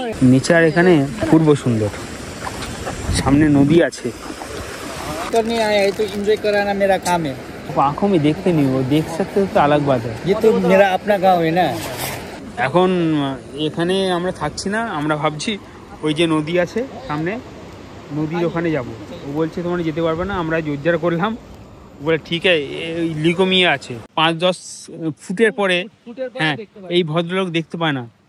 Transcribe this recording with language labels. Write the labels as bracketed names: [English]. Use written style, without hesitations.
[Bangla] Nature এখানে পূর্ব সুন্দর, সামনে নদী আছে। [Hindi] करने आया है तो एंजॉय कराना मेरा काम है। आंखों में देखते नहीं, वो देख सकते तो अलग बात है। ये तो मेरा अपना गांव है ना। [Bangla] এখন এখানে আমরা থাকছি না, আমরা ভাবছি ওই যে নদী আছে সামনে, নদীর ওখানে যাব। ও বলছে তোমরা যেতে পারবে না, আমরা জোরজার করলাম, বলে ঠিক আছে। লিকমিয়ে আছে 5-10 ফুটের পরে, হ্যাঁ এই ভদ্রলোক দেখতে পায় না।